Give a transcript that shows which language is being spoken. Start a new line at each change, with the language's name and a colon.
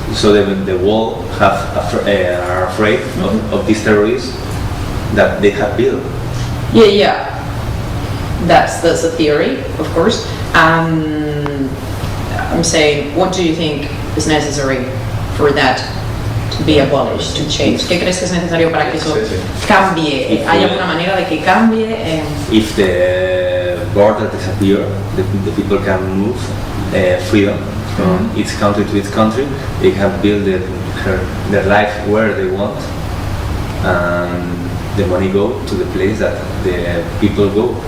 English: So the world are afraid of these terrorists that they have built. Yeah. That's a theory, of course. I'm saying, what do you think is necessary for that to be abolished, to change?
Spanish: ¿Qué crees que es necesario para que eso cambie? ¿Hay alguna manera de que cambie?
English: If the border disappear, the people can move freedom from its country to its country. They can build their life where they want, and the money go to the place that the people go.